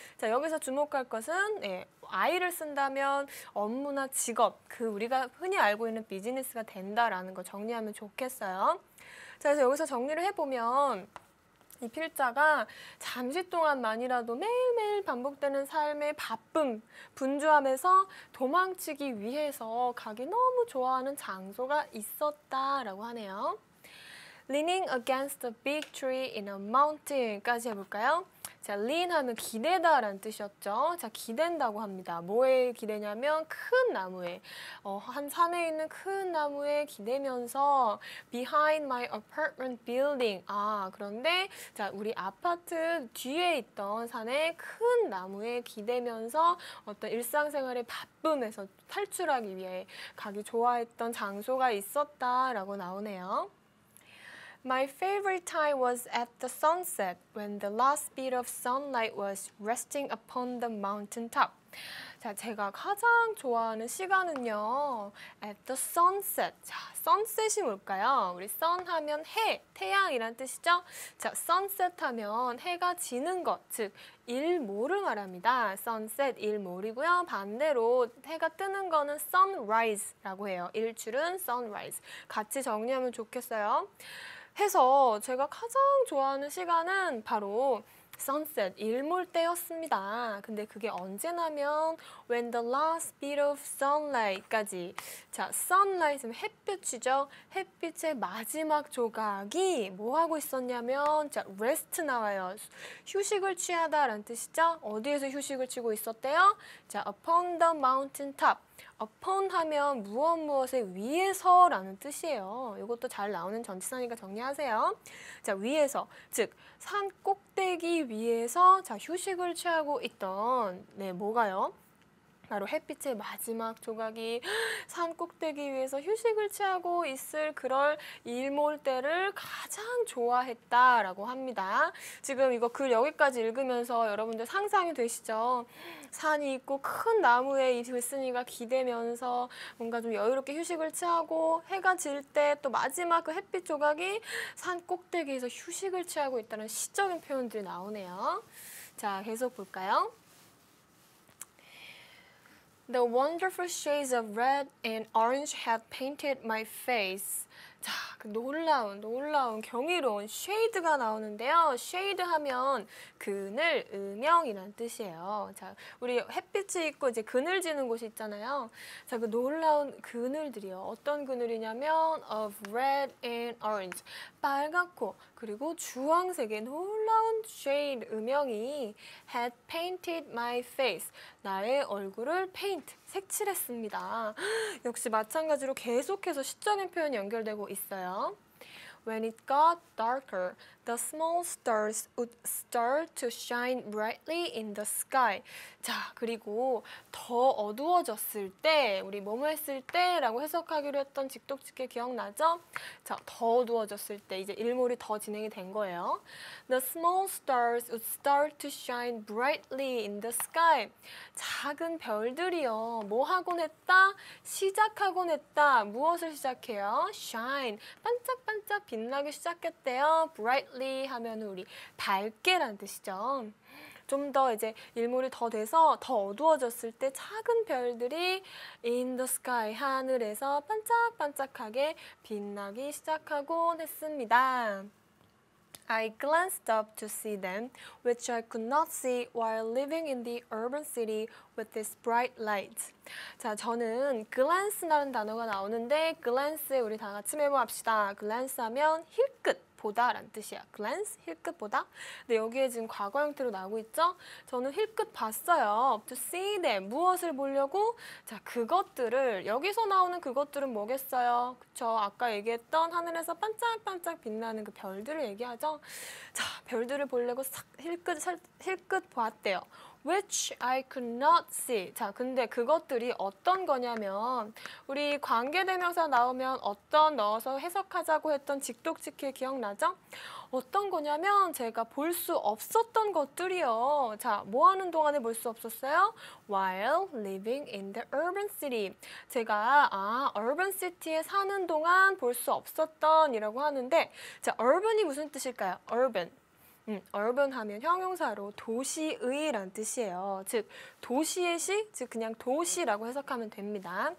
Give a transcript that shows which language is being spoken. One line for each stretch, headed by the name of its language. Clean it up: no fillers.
Korean: 자, 여기서 주목할 것은 I를 쓴다면 업무나 직업, 그 우리가 흔히 알고 있는 비즈니스가 된다라는 거 정리하면 좋겠어요. 자, 그래서 여기서 정리를 해보면 이 필자가 잠시 동안만이라도 매일매일 반복되는 삶의 바쁨, 분주함에서 도망치기 위해서 가기 너무 좋아하는 장소가 있었다라고 하네요.
English: Leaning against a big tree in a mountain까지
Korean: 해볼까요? 자, lean 하면 기대다라는 뜻이었죠. 자, 기댄다고 합니다. 뭐에 기대냐면 큰 나무에, 한 산에 있는 큰 나무에 기대면서
English: behind my apartment building.
Korean: 아, 그런데 자, 우리 아파트 뒤에 있던 산에 큰 나무에 기대면서 어떤 일상생활의 바쁨에서 탈출하기 위해 가기 좋아했던 장소가 있었다라고 나오네요.
English: My favorite time was at the sunset when the last bit of sunlight was resting upon the mountain top.
Korean: 자, 제가 가장 좋아하는 시간은요,
English: at the sunset.
Korean: 자, sunset이 뭘까요? 우리 sun 하면 해, 태양이란 뜻이죠? 자, sunset 하면 해가 지는 것, 즉 일모를 말합니다. sunset, 일몰이고요. 반대로 해가 뜨는 거는 sunrise라고 해요. 일출은 sunrise. 같이 정리하면 좋겠어요. 해서 제가 가장 좋아하는 시간은 바로 sunset, 일몰 때였습니다. 근데 그게 언제냐면
English: when the last bit of sunlight
Korean: 까지. 자, sunlight은 햇빛이죠. 햇빛의 마지막 조각이 뭐 하고 있었냐면 자, rest 나와요. 휴식을 취하다라는 뜻이죠. 어디에서 휴식을 취고 있었대요?
English: 자, upon the mountain top.
Korean: upon 하면 무엇의 위에서라는 뜻이에요. 이것도 잘 나오는 전치사니까 정리하세요. 자, 위에서, 즉 산 꼭대기 위에서 자, 휴식을 취하고 있던 뭐가요? 바로 햇빛의 마지막 조각이 산 꼭대기 위에서 휴식을 취하고 있을 그럴 일몰 때를 가장 좋아했다라고 합니다. 지금 이거 글 여기까지 읽으면서 여러분들 상상이 되시죠? 산이 있고 큰 나무에 이 들쓴이가 기대면서 뭔가 좀 여유롭게 휴식을 취하고 해가 질 때 또 마지막 그 햇빛 조각이 산 꼭대기에서 휴식을 취하고 있다는 시적인 표현들이 나오네요. 자, 계속 볼까요?
English: The wonderful shades of red and orange had painted my face.
Korean: 자, 그 놀라운 경이로운 쉐이드가 나오는데요. 쉐이드 하면 그늘, 음영이란 뜻이에요. 자, 우리 햇빛이 있고 이제 그늘지는 곳이 있잖아요. 자, 그 놀라운 그늘들이요. 어떤 그늘이냐면
English: of red and orange.
Korean: 빨갛고 그리고 주황색의 놀라운 shade, 음영이
English: had painted my face.
Korean: 나의 얼굴을 paint, 색칠했습니다. 역시 마찬가지로 계속해서 시적인 표현이 연결되고 있어요.
English: When it got darker, the small stars would start to shine brightly in the sky.
Korean: 자, 그리고 더 어두워졌을 때, 우리 뭐뭐 했을 때라고 해석하기로 했던 직독직해 기억나죠? 자, 더 어두워졌을 때 이제 일몰이 더 진행이 된 거예요.
English: The small stars would start to shine brightly in the sky.
Korean: 작은 별들이요. 뭐 하곤 했다? 시작하곤 했다. 무엇을 시작해요? shine. 반짝반짝 빛나기 시작했대요. brightly 하면 우리 밝게란 뜻이죠. 좀 더 이제 일몰이 더 돼서 더 어두워졌을 때 작은 별들이
English: in the sky,
Korean: 하늘에서 반짝반짝하게 빛나기 시작하곤 했습니다.
English: I glanced up to see them, which I could not see while living in the urban city with this bright light.
Korean: 자, 저는 glance라는 단어가 나오는데 glance에 우리 다 같이 메모합시다. glance 하면 힐끗 보다라는 뜻이야. glance, 힐끗 보다. 근데 여기에 지금 과거 형태로 나오고 있죠? 저는 힐끗 봤어요.
English: to see them.
Korean: 무엇을 보려고? 자, 그것들을, 여기서 나오는 그것들은 뭐겠어요? 그쵸? 아까 얘기했던 하늘에서 반짝반짝 빛나는 그 별들을 얘기하죠? 자, 별들을 보려고 싹 힐끗 보았대요.
English: which I could not see.
Korean: 자, 근데 그것들이 어떤 거냐면 우리 관계대명사 나오면 어떤 넣어서 해석하자고 했던 직독직해 기억나죠? 어떤 거냐면 제가 볼 수 없었던 것들이요. 자, 뭐 하는 동안에 볼 수 없었어요?
English: While living in the urban city.
Korean: 제가 urban city에 사는 동안 볼 수 없었던 이라고 하는데 자, urban이 무슨 뜻일까요?
English: urban.
Korean: urban 하면 형용사로 도시의란 뜻이에요. 즉 도시의 시, 즉 그냥 도시라고 해석하면 됩니다.